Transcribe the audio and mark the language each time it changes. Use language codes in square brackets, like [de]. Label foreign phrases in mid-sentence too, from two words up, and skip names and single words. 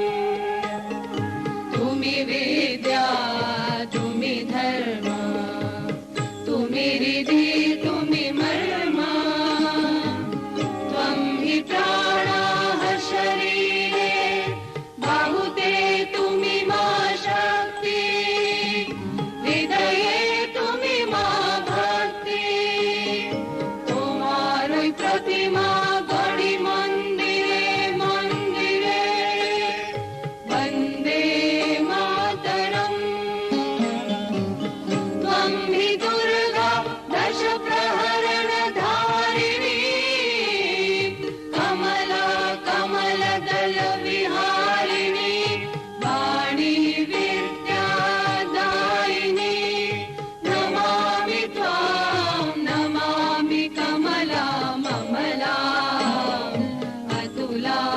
[bn] তুমি বিদ্যা তুমি ধর্ম তুমি রিধি তুমি মর্ম [sa] त्वं हि प्राणाः शरीरे [bn] বাহুতে তুমি মা শক্তি হৃদয়ে তুমি মা ভক্তি তোমারই প্রতিমা গড়ি মন্দিরে মন্দিরে [sa] वन्दे मातरम् त्वं हि दुर्गा दश प्रहरण धारिणी कमला कमलदल विहारिणी वाणी विद्यादायिनी नमामि त्वां नमामि कमला ममला अतुला